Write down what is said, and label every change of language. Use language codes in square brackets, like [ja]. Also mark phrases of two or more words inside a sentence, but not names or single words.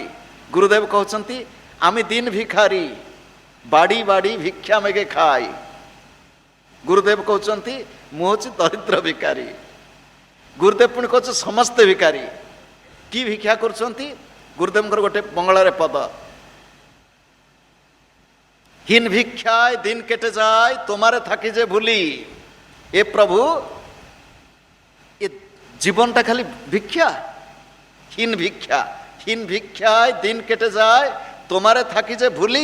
[or] ଗୁରୁଦେବ କହୁଛନ୍ତି ଆମେ ଦିନ ଭିକାରୀ, ବାଡ଼ି ବାଡ଼ି ଭିକ୍ଷା ମେଗେ ଖାଇ। ଗୁରୁଦେବ କହୁଛନ୍ତି ମୁଁ ହେଉଛି ଦରିଦ୍ର ଭିକାରୀ। ଗୁରୁଦେବ ପୁଣି କହୁଛନ୍ତି ସମସ୍ତେ ଭିକାରୀ। କି ଭିକ୍ଷା କରୁଛନ୍ତି? ଗୁରୁଦେବଙ୍କର ଗୋଟେ ବଙ୍ଗଳାରେ ପଦ, [bn] হীন ভিক্ষায় দিন কেটে যায় তোমারে থাকি যে ভুলি। এ প্রভু, এ জীবনটা খালি ভিক্ষা, হীন ভিক্ষা, হীন ভিক্ষায় দিন কেটে যায় তোমারে থাকি যে ভুলি।